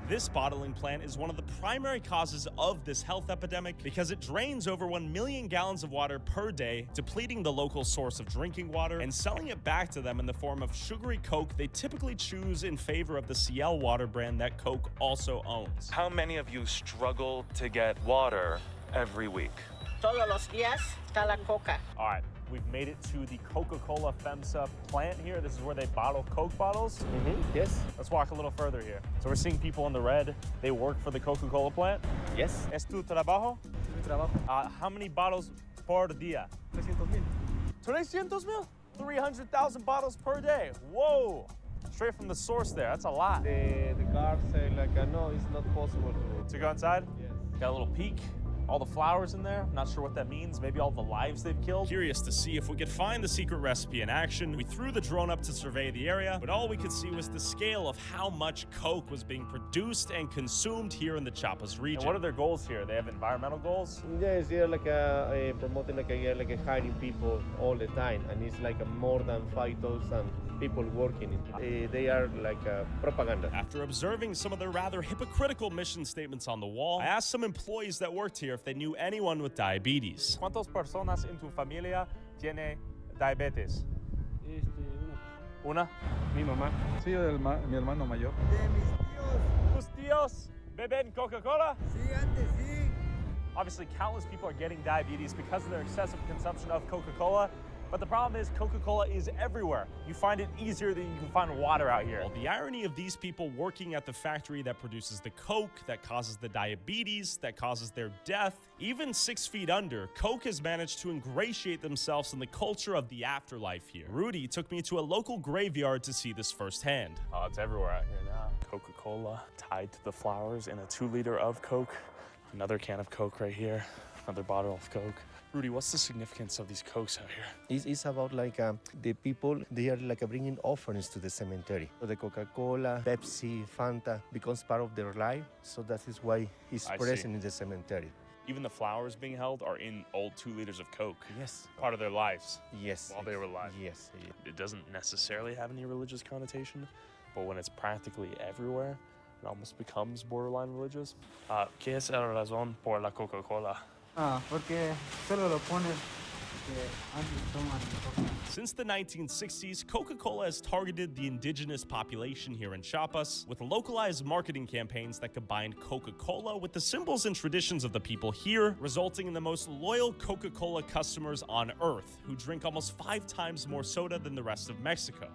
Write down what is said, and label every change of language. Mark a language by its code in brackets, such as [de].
[en] This bottling plant is one of the primary causes of this health epidemic because it drains over 1 million gallons of water per day, depleting the local source of drinking water and selling it back to them in the form of sugary Coke they typically choose in favor of the Ciel water brand that Coke also owns. How many of you struggle to get water every week? [es] Todos los días está la coca. [en] All right, we've made it to the Coca-Cola FEMSA plant here. This is where they bottle Coke bottles. Yes. Let's walk a little further here. So we're seeing people in the red. They work for the Coca-Cola plant. Yes. [es] ¿Es tu trabajo? Mi trabajo. [en] How many bottles [es] por día? [en] 300,000. 300,000? 300,000 bottles per day. Whoa! Straight from the source there. That's a lot. The guards say no, it's not possible To go inside? Yes. Got a little peek. All the flowers in there. Not sure what that means. Maybe all the lives they've killed. Curious to see if we could find the secret recipe in action. We threw the drone up to survey the area, but all we could see was the scale of how much Coke was being produced and consumed here in the Chiapas region. And what are their goals here? They have environmental goals? Yes, they're promoting hiring people all the time, and it's more than 5,000 people working. They are propaganda. After observing some of their rather hypocritical mission statements on the wall, I asked some employees that worked here if they knew anyone with diabetes. [es] ¿Cuántas personas en tu familia tiene diabetes? Una. Mi mamá. Sí, mi hermano mayor. De mis tíos. ¿Tus tíos beben Coca-Cola? Sí, antes sí. [en] Obviously, countless people are getting diabetes because of their excessive consumption of Coca-Cola. But the problem is Coca-Cola is everywhere. You find it easier than you can find water out here. Well, the irony of these people working at the factory that produces the Coke, that causes the diabetes, that causes their death, even 6 feet under, Coke has managed to ingratiate themselves in the culture of the afterlife here. Rudy took me to a local graveyard to see this firsthand. Oh, it's everywhere out here now. Coca-Cola tied to the flowers in a 2-liter of Coke. Another can of Coke right here. Another bottle of Coke. Rudy, what's the significance of these Cokes out here? It's about like the people, they are like bringing offerings to the cemetery. So the Coca-Cola, Pepsi, Fanta becomes part of their life. So that is why it's present in the cemetery. Even the flowers being held are in old 2 liters of Coke. Yes. Part of their lives. Yes. While they were alive. Yes. It doesn't necessarily have any religious connotation, but when it's practically everywhere, it almost becomes borderline religious. [es] ¿Qué es la razón por la Coca-Cola? Porque solo lo pones que antes toman Coca. [en] Since the 1960s, Coca-Cola has targeted the indigenous population here in Chiapas with localized marketing campaigns that combined Coca-Cola with the symbols and traditions of the people here, resulting in the most loyal Coca-Cola customers on Earth, who drink almost 5 times more soda than the rest of Mexico.